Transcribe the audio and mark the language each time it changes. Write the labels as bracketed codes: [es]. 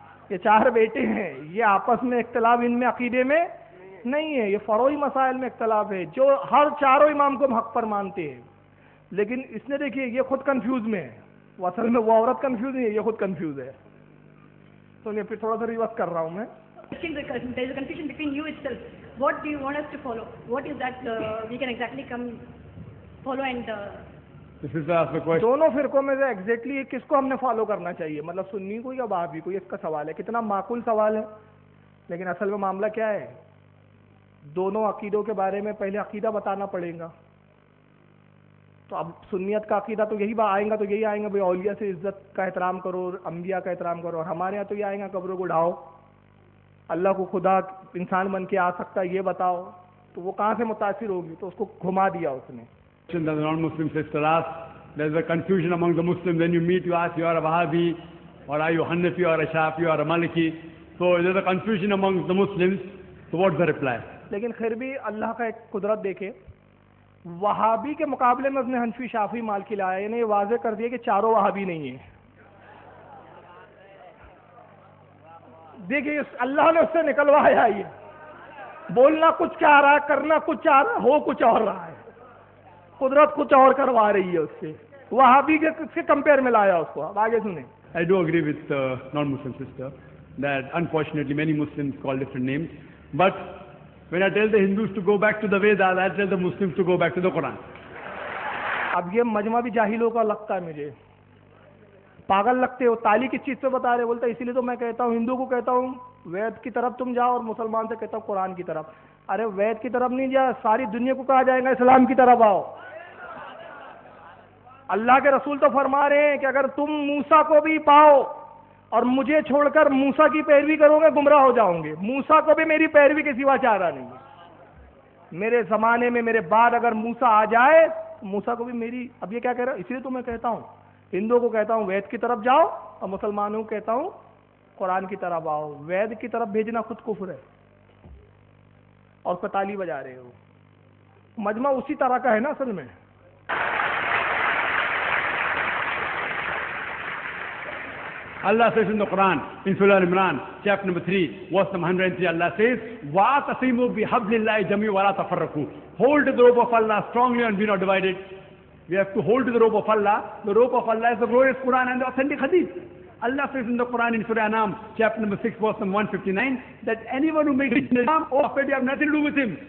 [ur] یہ 4 بیٹے ہیں, یہ آپس میں اختلاف ان میں عقیدے میں نہیں ہے, یہ فروعی مسائل میں اختلاف ہے, جو ہر 4 امام کو حق پر مانتے ہیں. لیکن اس نے دیکھیے یہ خود کنفیوز میں ہے, وہ اصل میں وہ عورت کنفیوز نہیں ہے, یہ خود کنفیوز ہے. تو یہ پھر تھوڑا سا ریورس کر رہا ہوں میں. [en] There is a confusion between you itself. What do you want us to follow? What is that we can exactly come follow and This is the question. [ur] دونوں فرقوں میں سے ایگزیکٹلی کس کو ہم نے فالو کرنا چاہیے, مطلب سنی کو یا وہابی کو, یہ اس کا سوال ہے. کتنا معقول سوال ہے, لیکن اصل میں معاملہ کیا ہے, دونوں عقیدوں کے بارے میں پہلے عقیدہ بتانا پڑے گا. تو اب سنیت کا عقیدہ تو یہی آئیں گا, تو یہی آئیں گا بھائی اولیاء سے عزت کا احترام کرو, انبیاء کا احترام کرو. اور ہمارے یہاں تو یہ آئیں گا قبروں کو ڈھاؤ, اللہ کو خدا انسان بن کے آ سکتا ہے یہ بتاؤ. تو وہ کہاں سے متاثر ہوگی, تو اس کو گھما دیا اس نے. [en] The non-Muslim sister asked, there's a confusion among the Muslims. When you meet, you ask, you are a Wahhabi, or are you Hanafi, or a Shafi, or a Maliki. So there's a confusion among the Muslims. So what's the reply? [ur] لیکن پھر بھی اللہ کا ایک قدرت دیکھے, وہابی کے مقابلے میں اس نے حنفی, شافی, مالکی لایا, یعنی یہ واضح کر دیا کہ 4 وہابی نہیں ہیں. دیکھیے اللہ نے اس سے نکلوایا, یہ بولنا کچھ چاہ رہا ہے, کرنا کچھ چاہ رہا ہے, ہو کچھ اور رہا ہے. قدرت کچھ اور کروا رہی ہے اس سے, وہابی کے کمپیئر میں لایا اس کو. اب آگے سنیں. [en] I do agree with the non-Muslim sister that unfortunately many Muslims call different names. But when I tell the Hindus to go back to the Vedas, I tell the Muslims to go back to the Quran. [ur] اب یہ مجمع بھی جاہلوں کا لگتا ہے مجھے, پاگل لگتے ہو. تالی کس چیز سے بتا رہے, بولتا ہے اسی لیے تو میں کہتا ہوں ہندو کو کہتا ہوں وید کی طرف تم جاؤ, اور مسلمان سے کہتا ہوں قرآن کی طرف. ارے وید کی طرف نہیں جا, ساری دنیا کو کہا جائے گا اسلام کی طرف آؤ. اللہ کے رسول تو فرما رہے ہیں کہ اگر تم موسیٰ کو بھی پاؤ اور مجھے چھوڑ کر موسیٰ کی پیروی کرو گے گمراہ ہو جاؤں گے. موسیٰ کو بھی میری پیروی کے سوا چارہ نہیں ہے. میرے زمانے میں میرے بعد اگر موسیٰ آ جائے, موسیٰ کو بھی میری. اب یہ کیا کہہ رہا ہے, اسی لیے تو میں کہتا ہوں ہندوؤں کو کہتا ہوں وید کی طرف جاؤ, اور مسلمانوں کو کہتا ہوں قرآن کی طرف آؤ. وید کی طرف بھیجنا خود کفر ہے, اور پہ تالی بجا رہے ہو. مجمع اسی طرح کا ہے نا اصل میں. [en] Allah says in the Quran, in Surah Al-Imran, chapter number 3, verse number 103, Allah says, [ar] وَاعْتَصِمُوا بِحَبْلِ اللَّهِ جَمِيعًا وَلَا تَفَرَّقُوا. [en] Hold to the rope of Allah strongly and be not divided. We have to hold to the rope of Allah. The rope of Allah is the glorious Quran and the authentic Hadith. Allah says in the Quran in Surah Anam, chapter number 6, verse number 159, that anyone who makes Islam, oh, you have nothing to do with him.